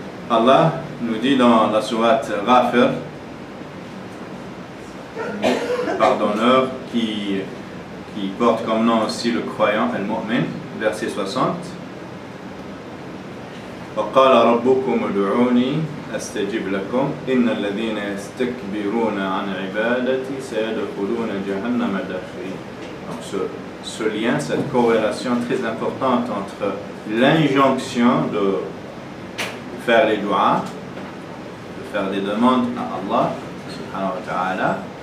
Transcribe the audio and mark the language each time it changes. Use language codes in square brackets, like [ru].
[fr] Allah nous dit dans la sourate Ghafir, le pardonneur qui porte comme nom aussi le croyant, al-mu'min, verset 60. [ar] وقال ربكم ادعوني أستجب لكم إن الذين يستكبرون عن عبادتي سيدخلون جهنم داخرين. Donc [fr] ce lien, cette corrélation très importante entre l'injonction de faire les du'as, de faire des demandes à Allah subhanahu wa ta'ala,